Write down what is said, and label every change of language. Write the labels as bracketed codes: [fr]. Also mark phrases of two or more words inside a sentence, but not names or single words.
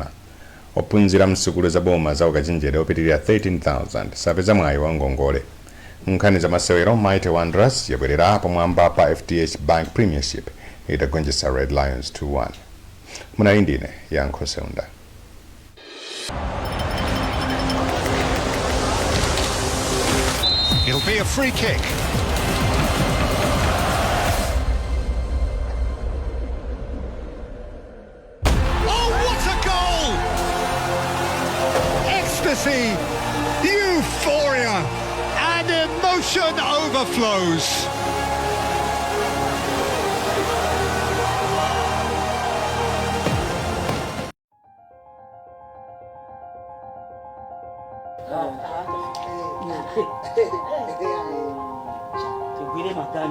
[ny] Ophunzira msukulu za boma za ukachenjede opitirira 13,000 sapeza mwayi wa ngongole. Nkhani za masewero, Mighty Wanderers yabwerera pamwamba pa FDH Bank Premiership itagonjetsa Red Lions 2-1. Munali ndine Yankho Seunda. [en] It'll be a free kick. Oh, what a goal! Ecstasy, euphoria, and emotion overflows. [ny] Tigwire makani.